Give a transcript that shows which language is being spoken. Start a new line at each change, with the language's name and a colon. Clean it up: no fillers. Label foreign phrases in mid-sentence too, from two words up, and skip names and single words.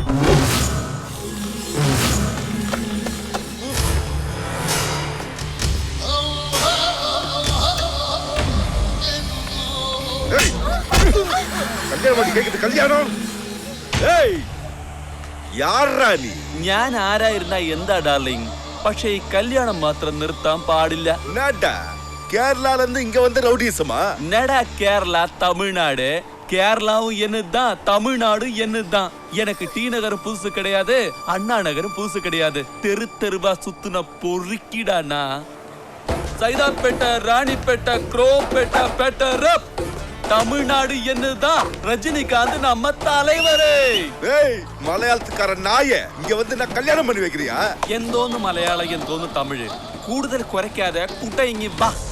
Malayalam: കല്യാണം കേൾക്കുന്നത് കല്യാണം. ഞാൻ ആരായിരുന്ന എന്താ ഡാർലിംഗ്, പക്ഷെ ഈ കല്യാണം മാത്രം നിർത്താൻ പാടില്ല.
Tamil: கேரளால இருந்து இங்க வந்து ரவுடிசமா? நடா கேரளா தமிழ்நாடு, கேரளாவும் என்னதான் தமிழ்நாடும் என்னதான். எனக்கு டி நகரம் புதுசு கிடையாது, அண்ணா நகரம் புதுசு கிடையாது. தெரு தெருவா சுத்துன பொறுக்கிடானா. சைதாப்பேட்டை, ராணிப்பேட்டை, குரோப்பேட்டை, பெட்டரப். தமிழ்நாடு என்னதான் ரஜினிகாந்த் நம்ம தலைவரே. மலையாளத்துக்கார நாய இங்க வந்து நான் கல்யாணம் பண்ணி வைக்கிறியா?
Malayalam: എന്തോന്ന് മലയാളം എന്തോന്ന് തമിഴ്, കൂടുതൽ കുരയ്ക്കാതെ കുട്ട ഇങ്ങി വാ.